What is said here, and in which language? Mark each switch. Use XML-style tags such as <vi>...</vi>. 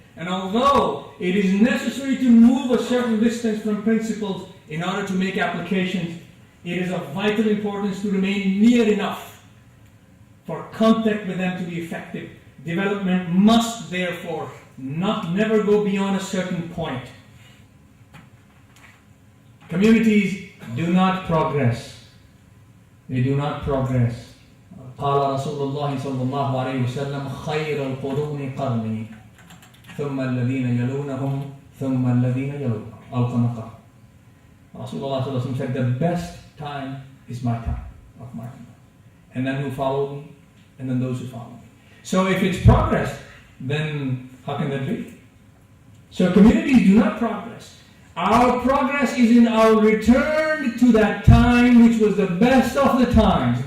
<en>And although it is necessary to move a certain distance from principles in order to make applications, it is of vital importance to remain near enough for contact with them to be effective. Development must therefore never go beyond a certain point. Communities do not progress. They do not progress.</en> <ar>قال رسول الله صلى الله عليه وسلم خير القرون قرني ثم الذين يلونهم ثم الذين يلونهم أو كما قال.</ar> <en>Rasulullah</en> <ar>صلى الله عليه وسلم</ar> <en>said, the best time is my time, of my time. And then who follow me, and then those who follow me. So if it's progress, then how can that be? So communities do not progress. Our progress is in our return to that time which was the best of the times.</en>